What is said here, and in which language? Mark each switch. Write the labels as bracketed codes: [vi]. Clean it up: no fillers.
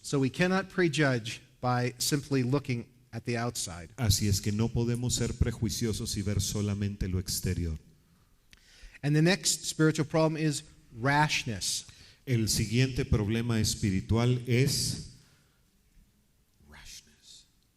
[en] So we cannot prejudge by simply looking at the outside. [es] Así es que no podemos ser prejuiciosos y ver solamente lo exterior. [en] And the next spiritual problem is rashness. [es] El siguiente problema espiritual es rashness.